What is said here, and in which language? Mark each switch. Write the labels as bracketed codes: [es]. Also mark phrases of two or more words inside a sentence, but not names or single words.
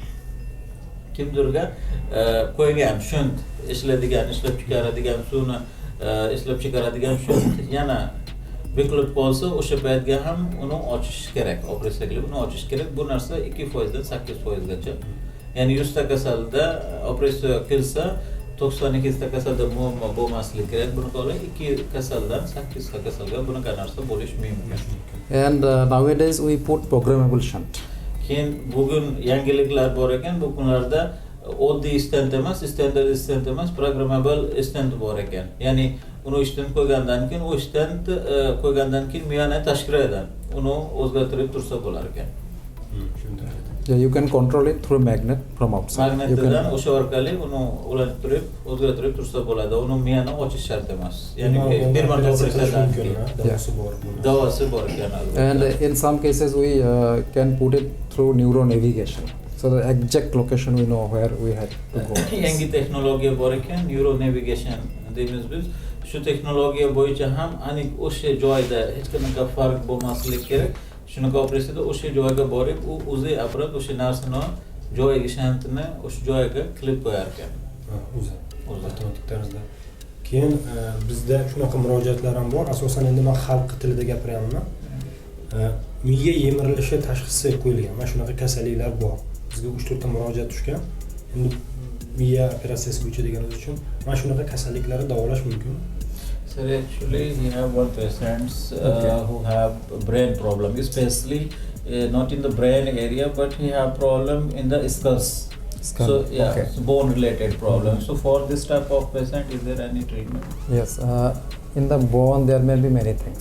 [uz] Kimdirga qo'ygan shunt ishlab chiqaradigan suvni ishlab chiqaradigan shunt yana bukilib qolsa, o'sha paytga ham uni ochish kerak, operatsiya qilib uni ochish kerak. Bu narsa 2% dan 8% gacha. Ya'ni 100 ta kasalda operatsiya qilsa 92 ta kasalda muammo bo'lmasligi kerak. Buni qolib 2 kasaldan 8 ta kasalga bunaqa narsa bo'lishi mumkin. [en] And nowadays we put programmable shunt. [uz] Keyin bugun yangiliklar bor ekan. Bu kunlarda oddiy stent emas, [en] standard stent [uz] emas, [en] programmable stent [uz] bor ekan. Ya'ni uni stent qo'ygandan keyin u stent qo'ygandan keyin miyani tashqaridan uni o'zgartirib tursa bo'lar ekan. [en] Yeah, you can control it through magnet from outside. [uz] Magnetdan o'sha orqali uni ulantirib, o'zgartirib tursa bo'ladi. Uni miyani ochish shart emas. Ya'ni bir marta qilsadan davosi bor ekan. [en] And in some cases we can put it through neuro navigation. So the exact location we know where we had to go. [uz] Yangi texnologiya bor ekan, [en] neuro navigation [uz] deymiz biz. Shu texnologiya bo'yicha ham aniq o'sha joyda hech qanaqa farq bo'lmasligi kerak. Shunaqa operatsiyada o'sha joyga borib, u o'zi apparat o'sha narsani joyiga shantini o'sha joyiga qilib qo'yar ekan. O'zi avtomatik tarzda. Keyin bizda shunaqa murojaatlar ham bor. Asosan endi men xalq tilida gapiryapman. Miya yemirilishi tashxisi qo'yilgan. Mana shunaqa kasalliklar bor. Bizga 3-4 ta murojaat tushgan. Endi miya operatsiyasi bo'yicha deganingiz uchun mana shunaqa kasalliklarni davolash mumkin. [en] Sir, actually we have one patients who have brain problem, especially not in the brain area, but he have problem in the skull. So yeah, okay. So bone related problem. So for this type of patient, is there any treatment? Yes, in the bone there may be many things.